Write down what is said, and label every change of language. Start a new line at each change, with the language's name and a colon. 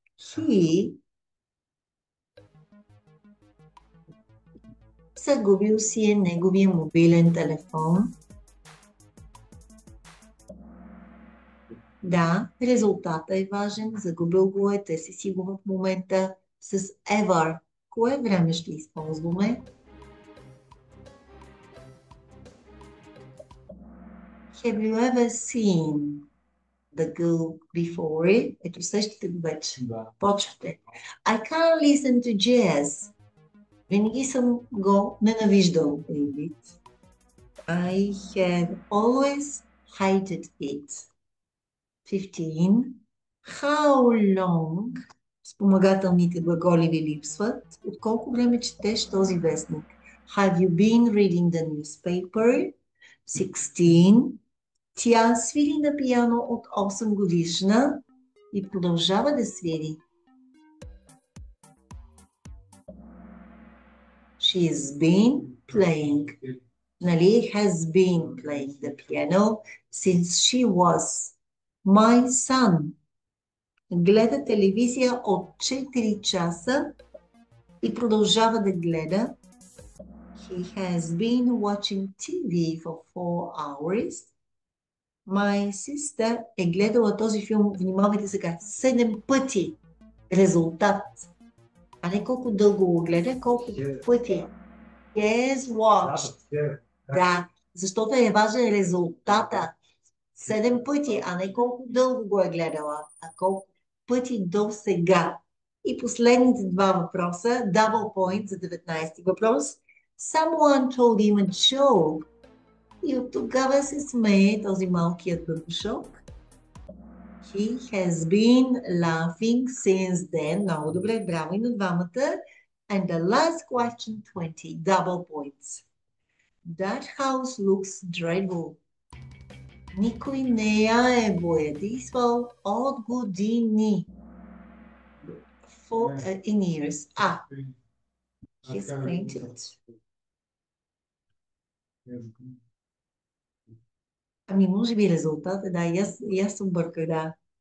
Bulgarian: He загубил си е неговия мобилен телефон. Да, резултата е важен. Загубил го е. Те си го в момента с ever. Кое време ще използваме?
English: Have you ever seen the girl before?
Bulgarian: Ето същите го вече. Почвате.
English: I can't listen to jazz.
Bulgarian: Винаги съм го ненавиждал.
English: I have always hated it. 15. How long?
Bulgarian: Спомагателните глаголи ви липсват. От колко време четеш този вестник?
English: Have you been reading the newspaper? 16.
Bulgarian: Тя свири на пиано от 8 годишна и продължава да свири.
English: She's been playing.
Bulgarian: Нали?
English: Has been playing the piano since she was. My son
Bulgarian: гледа телевизия от 4 часа и продължава да гледа.
English: He has been watching TV for 4 hours. My sister
Bulgarian: е гледала този филм, внимавайте сега, 7 пъти. Резултат. А не колко дълго го гледа, колко пъти.
English: Yes, watched.
Bulgarian: Да, защото е важен резултата. 7 пъти, а не колко дълго го е гледала, а колко пъти до сега. И последните два въпроса,
English: double point
Bulgarian: за 19 въпрос.
English: Someone told him a joke.
Bulgarian: И от тогава се смее този малкият бърбушок.
English: He has been laughing since then.
Bulgarian: Много добре, браво и на двамата.
English: And the last question, 20, double points. That house looks dreadful.
Bulgarian: Никой не я е боядисвал от години.
English: In years. He's painted.
Bulgarian: Ами може би резултата, да, и аз съм бърках, да.